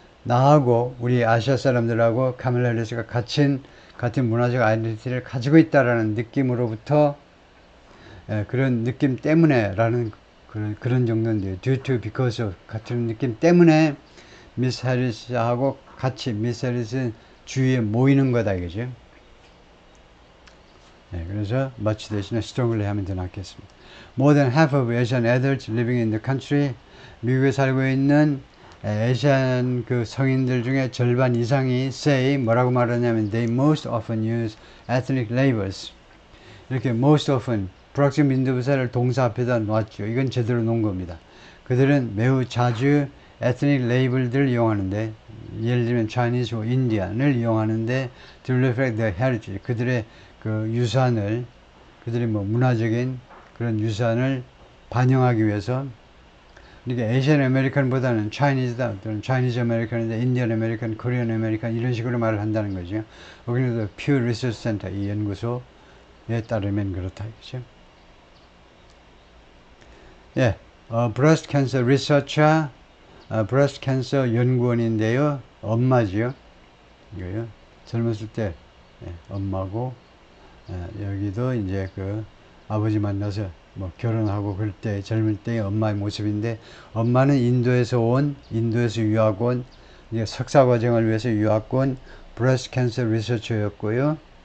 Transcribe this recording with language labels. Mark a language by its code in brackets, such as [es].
[ko] 나하고 우리 아시아 사람들하고 카멜라 해리스가 같은 문화적 아이덴티티를 가지고 있다라는 느낌으로부터, 그런 느낌 때문에라는 그런 정도인데요. [en] due to, because of [ko] 같은 느낌 때문에 미스 해리스하고 같이 미스 해리스 주위에 모이는 거다 이거죠. 그래서 much 대신에 strongly 하면 더 낫겠습니다. [en] More than half of Asian adults living in the country, [ko] 미국에 살고 있는 아시안 그 성인들 중에 절반 이상이 [en] say, [ko] 뭐라고 말하냐면 [en] they most often use ethnic labels. [ko] 이렇게 most often 불확정 빈도부사를 동사 앞에다 놓았죠. 이건 제대로 놓은 겁니다. 그들은 매우 자주 에트닉 레이블들을 이용하는데, 예를 들면 Chinese or Indian을 이용하는데 [en] to reflect their heritage, [ko] 그들의 그 유산을, 그들의 뭐 문화적인 그런 유산을 반영하기 위해서. 그러니까 에이시안 아메리칸보다는 차이니즈다, 또는 차이니즈 아메리칸인데 인디언 아메리칸, 코리안 아메리칸 이런 식으로 말을 한다는 거죠. 여기는 퓨 리서치 센터, 이 연구소에 따르면 그렇다, 그죠? [en] 예, breast cancer researcher, breast cancer [ko] 연구원인데요. 엄마지요. 이거요. 젊었을 때 엄마고, 여기도 이제 그 아버지 만나서 뭐 결혼하고 그럴 때 젊을 때의 엄마의 모습인데, 엄마는 인도에서 유학 온 이제 석사 과정을 위해서 유학 온 breast cancer researcher였고요.